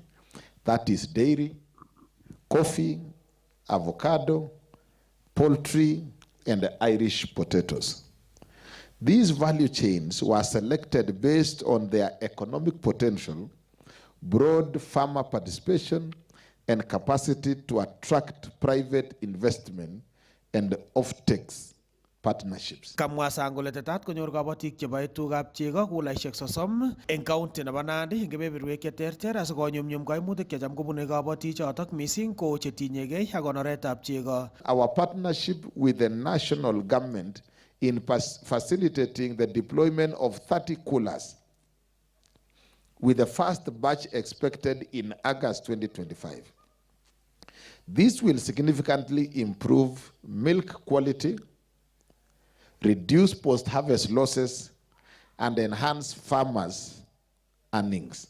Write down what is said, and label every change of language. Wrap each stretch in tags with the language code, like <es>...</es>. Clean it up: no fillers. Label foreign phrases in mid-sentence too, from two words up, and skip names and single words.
<en>That is dairy, coffee, avocado, poultry, and Irish potatoes. These value chains were selected based on their economic potential, broad farmer participation, and capacity to attract private investment and off-takes partnerships.</en> <kln>Kamwa Sang kole tetat konyor kabatik cheboe tugab chego kulaisiek 30 eng county nebo Nandi eng kebeberwek cheterter asikonyumnyum kaimutik checham kobune kabatik chotok mising ko chetinyegei ak konoretab chego.</kln> <en>Our partnership with the national government in facilitating the deployment of 30 coolers with the first batch expected in August 2025. This will significantly improve milk quality, reduce post-harvest losses, and enhance farmers' earnings.</en>